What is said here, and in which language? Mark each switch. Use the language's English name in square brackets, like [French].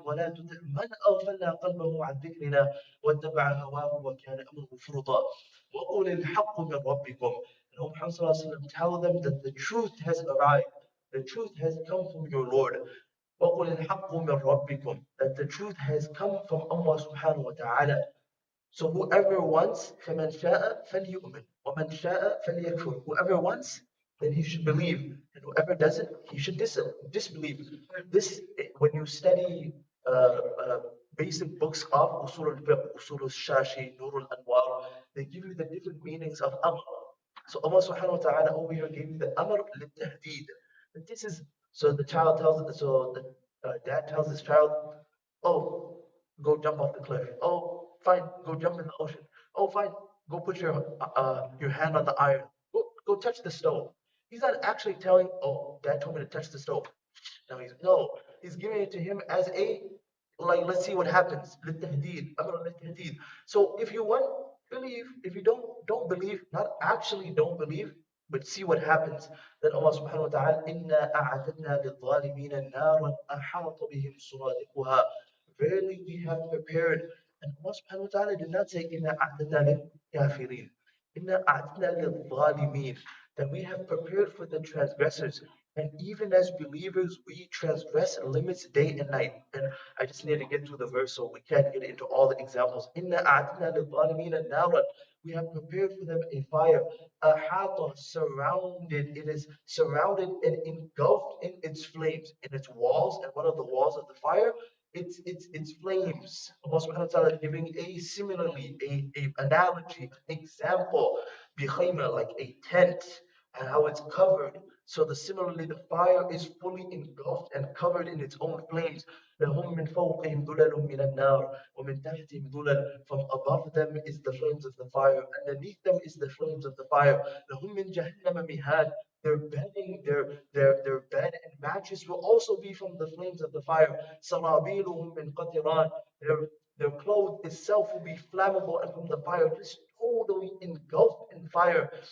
[Arabic] وَلَا تُطِعْ مَنْ أَغْفَلْنَا قَلْبَهُ عَنْ ذِكْرِنَا وَاتَّبَعَ هَوَاهُ وَكَانَ أَمْرُهُ فُرُطًا وَقُلِ الْحَقُّ مِنْ رَبِّكُمْ. [English] And O Muhammad, tell them that the truth has arrived. The truth has come from your Lord. [Arabic] وَقُلِ الْحَقُّ مِنْ رَبِّكُمْ, [English] that the truth has come from Allah subhanahu wa ta'ala. So whoever wants, [Arabic] فَمَنْ شَاءَ فَلْيُؤْمِنْ وَمَنْ شَاءَ فَلْيَكْفُرْ. [English] Whoever wants, then he should believe, and whoever doesn't, he should disbelieve. This, when you study basic books of Usul al-Fiqh, Usul al-Shashi, Nur al-Anwar, they give you the different meanings of Amr. So Allah subhanahu wa ta'ala over here gave you the Amr lit-Tahdeed. And this is, so the child tells, so the dad tells his child, oh, go jump off the cliff. Oh, fine, go jump in the ocean. Oh, fine, go put your hand on the iron. Go touch the stove. He's not actually telling, oh, dad told me to touch the stove. No, he's giving it to him as a, like, let's see what happens. [Arabic] للتهديد, أمر للتهديد. [English] So if you want, believe. If you don't believe, not actually don't believe, but see what happens. Then Allah subhanahu wa ta'ala, [Arabic] إِنَّا أَعْتَدْنَا لِلظَّالِمِينَ نَارًا أَحَاطَ بِهِمْ سُرَادِقُهَا. [English] Verily we have prepared. And Allah subhanahu wa ta'ala did not say, [Arabic] إِنَّا أَعْتَدْنَا لِلْكَافِرِينَ. إِنَّا أَعْتَدْنَا لِلظَّالِمِينَ. [English] That we have prepared for the transgressors. And even as believers, we transgress limits day and night. And I just need to get through the verse so we can't get into all the examples. [Arabic] إِنَّا أَعْتَدْنَا لِلظَّالِمِينَ نَارًا. [English] We have prepared for them a fire, ahata, surrounded. It is surrounded and engulfed in its flames, in its walls. And one of the walls of the fire, it's flames. Allah subhanahu wa ta'ala is giving a similarly, a analogy, an example, bihayma, like a tent, and how it's covered. So similarly, the fire is fully engulfed and covered in its own flames. [Arabic] لهم من فوقهم ظلل من النار ومن تحتهم ظلل. [English] From above them is the flames of the fire, underneath them is the flames of the fire. [Arabic] لهم من جهنم مهاد. [English] Their bedding, their bed and mattress will also be from the flames of the fire. [Arabic] سرابيلهم من قطران. [English] Their clothes itself will be flammable and from the fire, just totally engulfed in fire.